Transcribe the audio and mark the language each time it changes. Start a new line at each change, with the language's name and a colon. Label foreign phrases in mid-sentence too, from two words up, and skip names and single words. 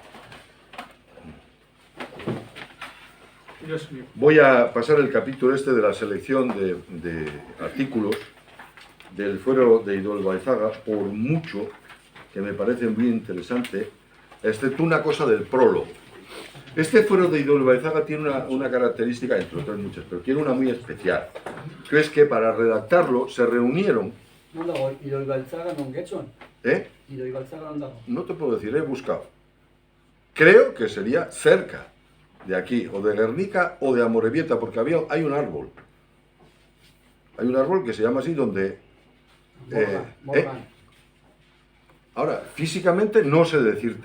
Spanish: Voy a pasar el capítulo este de la selección de artículos del fuero de Ildolbaizaga, por mucho que me parece muy interesante, excepto una cosa del prólogo. Este fuero de Ildolbaizaga tiene una característica, entre otras muchas, pero tiene una muy especial, que es que para redactarlo se reunieron...
Basque: Ildolbaizaga non getxon? Ildolbaizaga non dago?
Spanish: No te puedo decir, he buscado. Creo que sería cerca de aquí, o de Guernica o de Amorebieta, porque hay un árbol. Hay un árbol que se llama así, donde... Morgan. Ahora, físicamente no sé decirte.